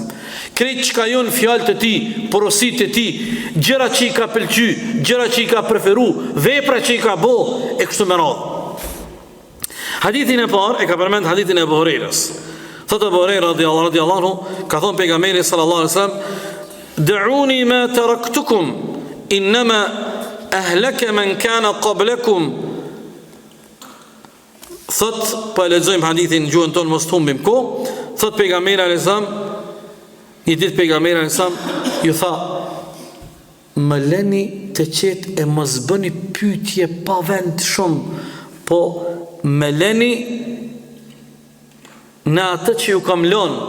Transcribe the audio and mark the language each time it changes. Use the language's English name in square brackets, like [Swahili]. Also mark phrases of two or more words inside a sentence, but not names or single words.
[Albanian] Krejt që ka jonë fjalët të ti, porosit të ti, gjëra që i ka pëlqy, gjëra që i ka preferu, vepra që i ka bo, e kështu me radhë. Hadithin e parë, e ka përmend hadithin e Abu Hurairës. [Arabic] Thotë Abu Huraira رضي الله عنه, [Albanian] ka thonë pejgamberi [Arabic] صلى الله عليه وسلم دعوني ما تركتكم إنما أهلك من كان قبلكم. [Albanian] Thot, po e lexojmë hadithin në gjuhën tonë, mos të humbim kohë. Thot pejgamberi [Arabic] عليه السلام, [Albanian] një ditë pejgamberi [Arabic] عليه السلام [Albanian] ju tha, më leni të qetë e mos bëni pyetje pa vend shumë, po më leni në atë që ju kam lënë.